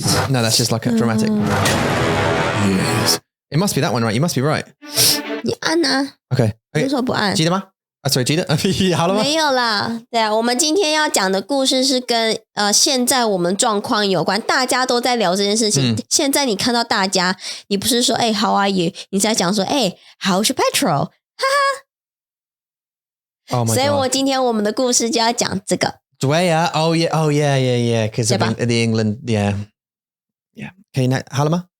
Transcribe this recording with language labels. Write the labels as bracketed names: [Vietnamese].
[English] No, that's just like a dramatic. Yes. It must be that one, right? You must be right. [Chinese] 你按啊 [English] Okay. [Chinese] 为什么不按记得吗 [English] Sorry, [Chinese] 记得好了吗？没有啦对啊我们今天要讲的故事是跟现在我们状况有关大家都在聊这件事情现在你看到大家你不是说 [English] how are you [Chinese] 你在讲说 [English] how's your petrol [Chinese] 哈哈 [English] Oh my God. [Chinese] 所以我今天我们的故事就要讲这个对啊 [English] Oh yeah because of the England yeah Okay, [Chinese] 那好了吗？